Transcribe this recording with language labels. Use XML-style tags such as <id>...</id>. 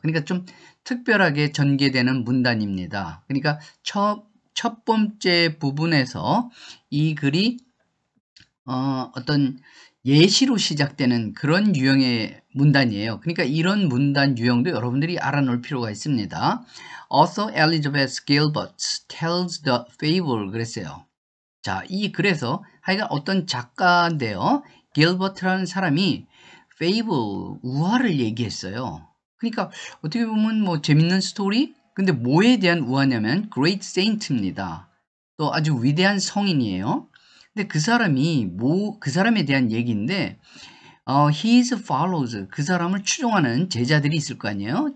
<ko>그러니까 좀 특별하게 전개되는 문단입니다. 그러니까 첫 번째 부분에서 이 글이 어떤 예시로 시작되는 그런 유형의 문단이에요. 그러니까 이런 문단 유형도 여러분들이 알아놓을 필요가 있습니다.</ko> <en>Author Elizabeth Gilbert tells the fable</en> <ko>그랬어요. 자, 이 글에서 하여간 어떤 작가인데요. 길버트라는 사람이 fable, 우화를 얘기했어요. 그러니까 어떻게 보면 뭐 재밌는 스토리? 근데 뭐에 대한 우화냐면</ko> <en>Great Saint</en> <ko>입니다. 또 아주 위대한 성인이에요. 근데 그 사람에 대한 얘기인데,</ko> <en>his followers,</en> <ko>그 사람을 추종하는 제자들이 있을 거 아니에요?</ko>